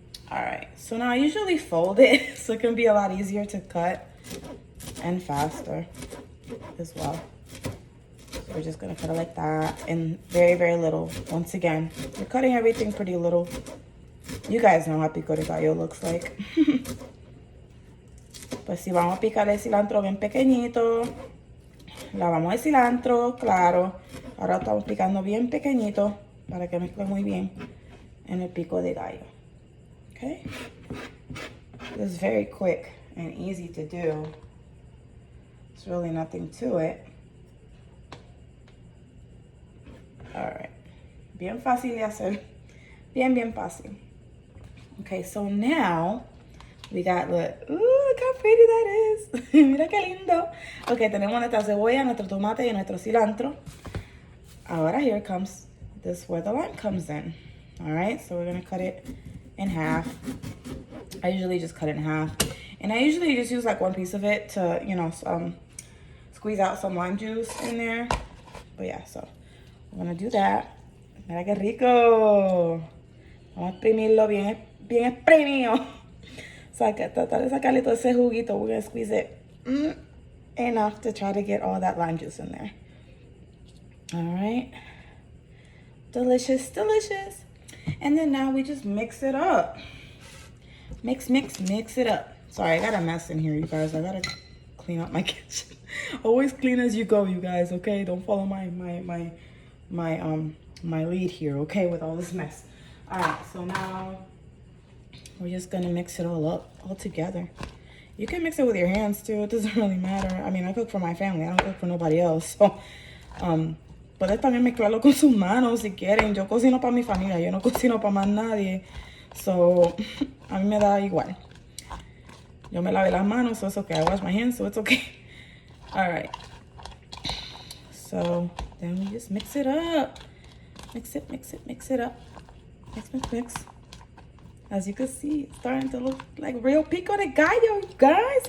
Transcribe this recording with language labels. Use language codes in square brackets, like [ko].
[en] Alright, so now I usually fold it so it can be a lot easier to cut and faster as well. So we're just gonna cut it like that and very, very little. Once again, we're cutting everything pretty little. You guys know how pico de gallo looks like. [es] Pues si vamos a picar el cilantro bien pequeñito. Lavamos el cilantro, claro. Ahora estamos picando bien pequeñito para que mezcle muy bien en el pico de gallo. [en] Okay? This is very quick and easy to do. It's really nothing to it. [es] Alright. Bien fácil de hacer. Bien, bien fácil. [en] Okay, so now we got, look how pretty that is. [es] Mira qué lindo. Okay, tenemos nuestra cebolla, nuestro tomate y nuestro cilantro. [en] Ahora here comes where the lime comes in. All right, so we're gonna cut it in half. I usually just cut it in half. And I usually just use like one piece of it to, squeeze out some lime juice in there. But yeah, so I'm gonna do that. [es] Mira qué rico. Vamos a exprimirlo bien, bien exprimido. Tratar de sacarle todo ese juguito. [en] We're gonna squeeze it enough to try to get all that lime juice in there. All right. Delicious, delicious. And then now we just mix it up. Mix it up. Sorry, I got a mess in here, you guys. I gotta clean up my kitchen. Always clean as you go, you guys, okay? Don't follow my lead here, okay, with all this mess. All right, so now we're just gonna mix it all up, all together. You can mix it with your hands too, it doesn't really matter. I mean, I cook for my family, I don't cook for nobody else. So [es] Puedes también mezclarlo con sus manos si quieren. Yo cocino para mi familia, yo no cocino para más nadie. So, a mí me da igual. Yo me lavé las manos, [en] so it's okay. I wash my hands, so it's okay. All right. So, then we just mix it up. Mix it, mix it, mix it up. Mix, mix, mix. As you can see, it's starting to look like real pico de gallo, you guys.